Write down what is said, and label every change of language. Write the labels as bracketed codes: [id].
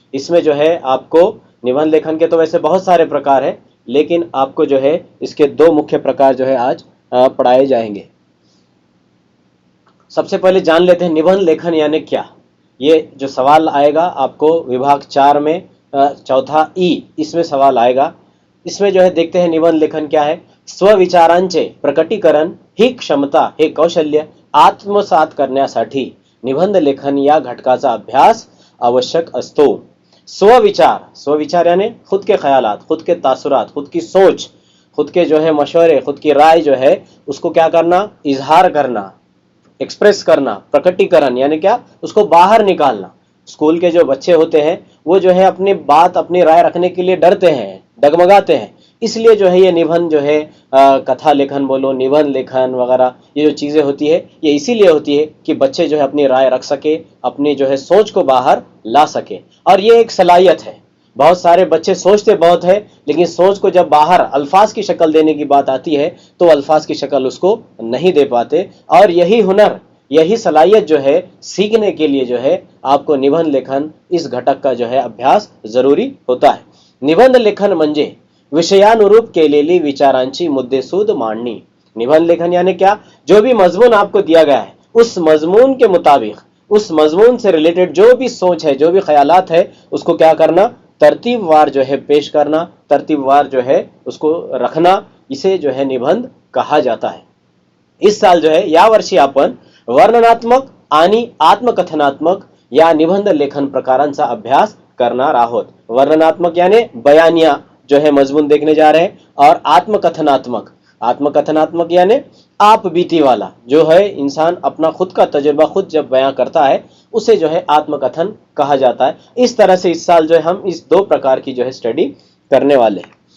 [hi] इसमें जो है आपको निबंध लेखन के तो वैसे बहुत सारे प्रकार है, लेकिन आपको जो है इसके 2 मुख्य प्रकार जो है आज पढ़ाए जाएंगे। सबसे पहले जान लेते हैं निबंध लेखन यानी क्या। ये जो सवाल आएगा आपको विभाग 4 में चौथा ई, इसमें सवाल आएगा। इसमें जो है देखते हैं निबंध लेखन क्या है। [mr] स्वविचारांचे प्रकटीकरण ही क्षमता, हे कौशल्य आत्मसात करण्यासाठी निबंध लेखन या घटकाचा अभ्यास आवश्यक असतो। [hi] स्वविचार, स्वविचार यानी खुद के ख्यालात, खुद के तासुरात, खुद की सोच, खुद के जो है मशवरे, खुद की राय जो है उसको क्या करना, इजहार करना, एक्सप्रेस करना। प्रकटीकरण यानी क्या, उसको बाहर निकालना। स्कूल के जो बच्चे होते हैं वो जो है अपनी बात, अपनी राय रखने के लिए डरते हैं, डगमगाते हैं। इसलिए जो है ये निबंध जो है कथा लेखन बोलो, निबंध लेखन वगैरह, ये जो चीज़ें होती है ये इसीलिए होती है कि बच्चे जो है अपनी राय रख सके, अपनी जो है सोच को बाहर ला सके। और ये एक सलाहियत है। बहुत सारे बच्चे सोचते बहुत है, लेकिन सोच को जब बाहर अल्फाज की शक्ल देने की बात आती है तो अल्फाज की शक्ल उसको नहीं दे पाते। और यही हुनर, यही सलाहियत जो है सीखने के लिए जो है आपको निबंध लेखन इस घटक का जो है अभ्यास जरूरी होता है। [mr] निबंध लेखन म्हणजे विषयानुरूप केलेली विचारांची मुद्देसूद मांडणी। [hi] निबंध लेखन यानी क्या, जो भी मजमून आपको दिया गया है उस मजमून के मुताबिक, उस मजमून से रिलेटेड जो भी सोच है, जो भी ख्यालात है, उसको क्या करना, तरतीबवार जो है पेश करना, तरतीबवार जो है उसको रखना। इसे जो है निबंध कहा जाता है। इस साल जो है [mr] या वर्षी आपण वर्णनात्मक आणि आत्मकथनात्मक या निबंध लेखन प्रकारांचा अभ्यास करणार आहोत। [hi] वर्णनात्मक यानी बयानिया जो है मजमून देखने जा रहे हैं, और आत्मकथनात्मक, आत्मकथनात्मक यानी आप बीती वाला, जो है इंसान अपना खुद का तजुर्बा खुद जब बयां करता है उसे जो है आत्मकथन कहा जाता है। इस तरह से इस साल जो है हम इस 2 प्रकार की जो है स्टडी करने वाले हैं।